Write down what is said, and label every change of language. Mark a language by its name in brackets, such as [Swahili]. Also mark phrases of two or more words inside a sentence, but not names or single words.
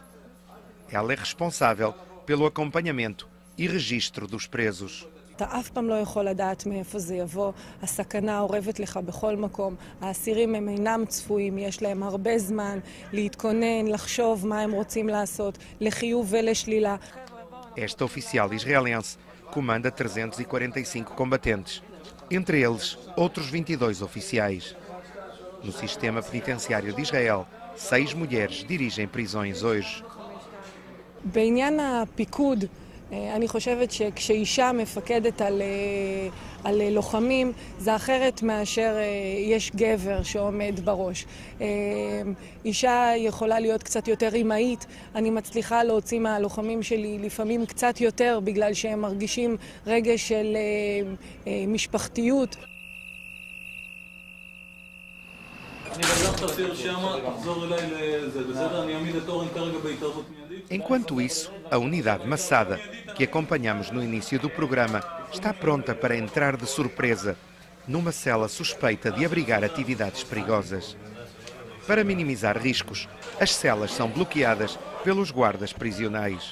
[Portuguese] Ela é responsável pelo acompanhamento e registro dos presos. [Hebrew] אתה אף פעם לא יכול לדעת מאיפה זה יבוא, הסכנה אורבת לך בכל מקום, האסירים הם אינם צפויים, יש להם הרבה זמן להתכונן, לחשוב מה הם רוצים לעשות, לחיוב ולשלילה. [Portuguese] Esta oficial israelense comanda 345 combatentes, entre eles outros 22 oficiais. No sistema penitenciário de Israel, 6 mulheres dirigem prisões hoje. [Hebrew] בעניין הפיקוד, אני חושבת שכשאישה מפקדת על לוחמים, זה אחרת מאשר יש גבר שעומד בראש. אישה יכולה להיות קצת יותר אימהית, אני מצליחה להוציא מהלוחמים שלי לפעמים קצת יותר, בגלל שהם מרגישים רגש של משפחתיות. אני בדף תציר שמה, תחזור אליי לזה, בסדר? אני אעמיד את אורן כרגע בהתערבות מיידית. [Portuguese] Enquanto isso, a unidade Massada, que acompanhamos no início do programa, está pronta para entrar de surpresa numa cela suspeita de abrigar atividades perigosas. Para minimizar riscos, as celas são bloqueadas pelos guardas prisionais.